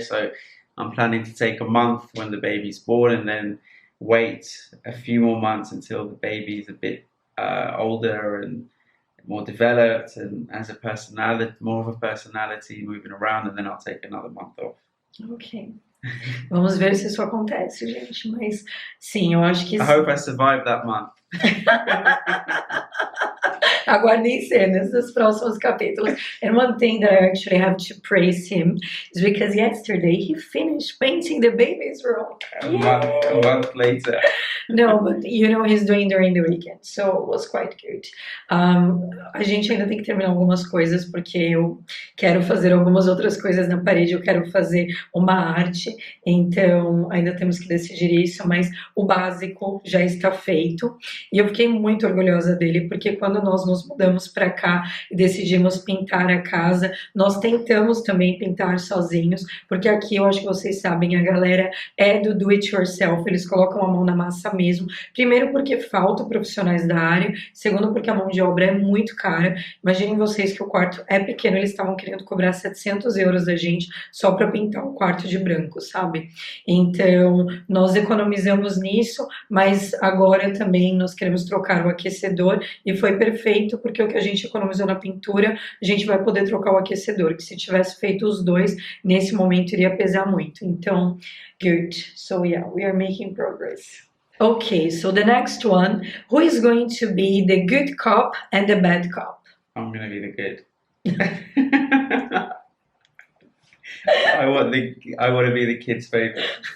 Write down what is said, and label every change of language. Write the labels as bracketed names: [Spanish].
[English] So I'm planning to take a month when the baby's born and then wait a few more months until the baby's a bit older and more developed and has a personality, more of a personality moving around, and then I'll take another month off. Ok. [Portuguese] Vamos ver se isso acontece, gente. Mas sim, eu acho que [English] I hope I survive that month. [Portuguese] Aguardem cenas dos próximos capítulos. [English] And one thing that I actually have to praise him is because yesterday he finished painting the baby's room. A month later. No, but you know he's doing during the weekend, so it was quite good. [Portuguese] A gente ainda tem que terminar algumas coisas porque eu quero fazer algumas outras coisas na parede, eu quero fazer uma arte, então ainda temos que decidir isso, mas o básico já está feito e eu fiquei muito orgulhosa dele porque quando nós nos mudamos para cá e decidimos pintar a casa, nós tentamos também pintar sozinhos, porque aqui eu acho que vocês sabem, a galera é [English] do it yourself, [Portuguese] eles colocam a mão na massa mesmo, primeiro porque faltam profissionais da área, segundo porque a mão de obra é muito cara. Imaginem vocês que o quarto é pequeno, eles estavam querendo cobrar 700 euros da gente só para pintar o quarto de branco, sabe? Então nós economizamos nisso, mas agora também nós queremos trocar o aquecedor e foi perfeito porque o que a gente economizou na pintura, a gente vai poder trocar o aquecedor, que se tivesse feito os dois, nesse momento iria pesar muito. Então, [English] good. So yeah, we are making progress. Okay, so the next one, who is going to be the good cop and the bad cop? I'm going to be the good. I want to be the kid's favorite.